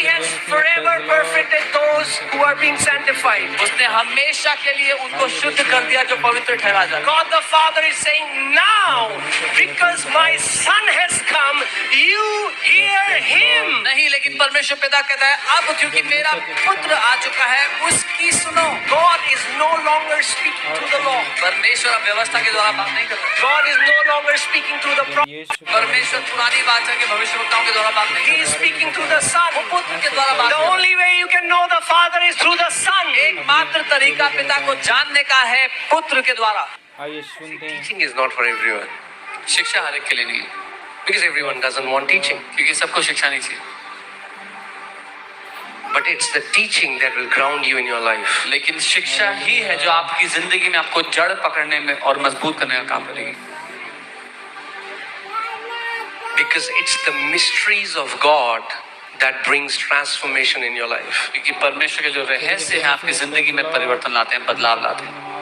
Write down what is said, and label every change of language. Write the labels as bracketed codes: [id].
[en] He has forever perfected those who are being sanctified. [hi] उसने हमेशा के लिए उनको शुद्ध कर दिया जो पवित्र ठहरा जाए। [en] God the Father is saying, now, because my Son has come, you hear Him. [hi] नहीं, लेकिन परमेश्वर पिता कहता है अब क्योंकि मेरा पुत्र आ चुका है उसकी सुनो। [en] God is no longer speaking through the law. [hi] परमेश्वर अब व्यवस्था के द्वारा बात नहीं कर रहा। [en] God is no longer speaking through the prophets. [hi] परमेश्वर पुरानी वाचा के भविष्यवक्ताओं के द्वारा बात नहीं [en] He [hi] कर [en] is [hi] रहा। [en] speaking through the Son. [hi] वो पुत्र के द्वारा बात [en] The [hi] कर रहा। [en] only way you can know the Father is through the Son. [hi] एकमात्र तरीका पिता को जानने का है पुत्र के द्वारा। आइए सुनते हैं। [en] Teaching is not for everyone, [hi] शिक्षा हर एक के लिए नहीं है, [en] because everyone doesn't want teaching. [hi] क्योंकि सबको शिक्षा नहीं चाहिए। [en] But it's the teaching that will ground you in your life. [hi] लेकिन शिक्षा ही है जो आपकी जिंदगी में आपको जड़ पकड़ने में और मजबूत करने का काम करेगी। [en] Because it's the mysteries of God that brings transformation in your life. [hi] क्योंकि परमेश्वर के जो रहस्य हैं आपकी जिंदगी में परिवर्तन लाते हैं, बदलाव लाते हैं।